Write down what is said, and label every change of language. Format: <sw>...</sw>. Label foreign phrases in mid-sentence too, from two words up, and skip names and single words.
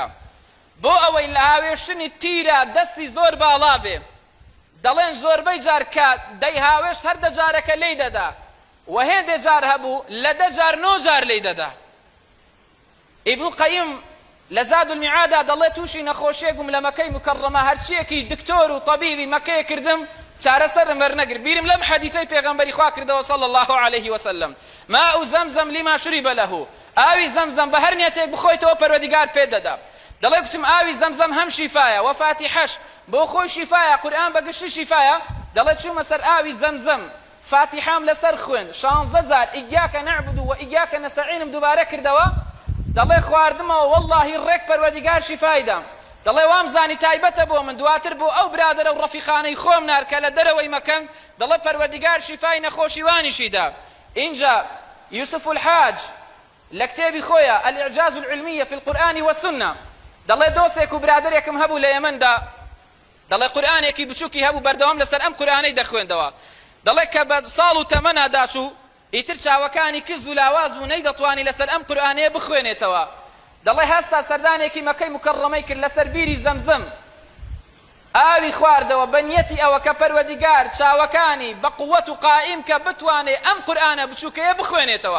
<ckb>بۆ ئەوەی لە هاوێشتنی تیرە دەستی زۆر باڵا بێ، دەڵێن زۆربەی جار کە دەیهاوێشت هەر دەجارەکە لێی دەدا و هێندێ جار هەبوو لە 10 جار 9 جار لێی دەدا. ئیبن القەیم لە زاد المعادا دەڵێ تووشی نەخۆشیێکم لە مەکەی مکەڕەمە هەرچیەکی دکتۆر و طەبیبی مەکەیە کردم چارەسەرم وەرنەگر، بیرم لەم حەدیثەی پێغەمبەری خوا کردەوە</ckb> <ar>صلی الله عليه وسلم ماء زەمزەم لما شرب له،</ar> <ckb>ئاوی زەمزەم بە هەر نیەتێک بخۆیتەوە پەروەردیگار پێت دەدا. دەڵێ گوتم ئاوی زەمزەم هەم شیفایە و فاتیحەش بۆ خۆی شیفایە، قورئان بەگشتی شیفایە. دەڵێ چوومە سەر ئاوی زەمزەم فاتیحام لەسەر خوێن 16 جار</ckb> <ar>ئییاکە نەعبود و ئییاکە نەستەعینم</ar> <ckb>دووبارە کردەوە، دەڵێ خواردمەوە وەڵڵاهی ڕێک پەروەردیگار شیفایدام. دەڵێ وام زانی تایبەتە بۆ من، دواتر بۆ ئەو برادەرە و ڕەفیقانەی خۆم نار کە لە دەرەوەی مەکەن، دەڵێ پەروەردیگار شیفای نەخۆشیوانیشیدا. اینجا یوسف الحاج لە کتێبی خۆیە الإعجاز العلمية في القرآن والسنة دەڵێ دۆستێک و برادەرێکم هەبوو لە یەمەندا، دەڵێ قورئانێکی بچووکی هەبوو بەردەوام لەسەر ئەم قورئانەی دەخوێندەوە، دەڵێ کە بە ساڵ و تەمەنا داچوو ئیتر چاوەکانی کز و لاواز بوو نەیدەتوانی لەسەر ئەم قورئانەیە بخوێنێتەوە. دەڵێ هەستا سەردانێکی مەکەی مکەڕەمەی کرد لەسەر بیری زەمزەم، ئاوی خواردەوە بە نیەتی ئەوە کە پەروەردیگار چاوەکانی بە قووەت و قائیم کە بتوانێت ئەم قورئانە بچووکەیە بخوێنێتەوە.</ckb>